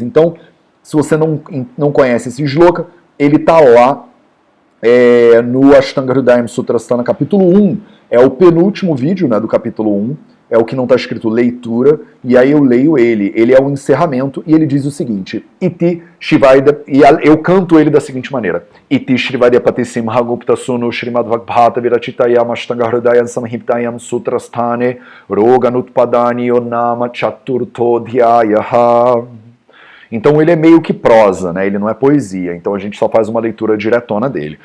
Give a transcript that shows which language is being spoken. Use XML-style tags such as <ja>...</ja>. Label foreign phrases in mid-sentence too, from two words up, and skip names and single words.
<pt>Então, se você não conhece esse shloka, ele está lá no Ashtanga Hridayam Sutrasthana, capítulo 1. É o penúltimo vídeo, né, do capítulo 1. É o que não está escrito leitura, e aí eu leio ele. Ele é um encerramento, e ele diz o seguinte:</pt> <sa>इति श्रीवैद्य,</sa> <pt>e eu canto ele da seguinte maneira:</pt> <sa>इति श्रीवैद्य पतिसिं हगुप्त सूनु श्रीमद् भगवत विरचितायाम् अष्टाङ्ग हृदयम् संहितायाम् सूत्रस्थाने रोगानुत्पादनी यो नाम चतुर्थो ध्यायः.</sa> <pt>Então ele é meio que prosa, né? Ele não é poesia, então a gente só faz uma leitura diretona dele.</pt>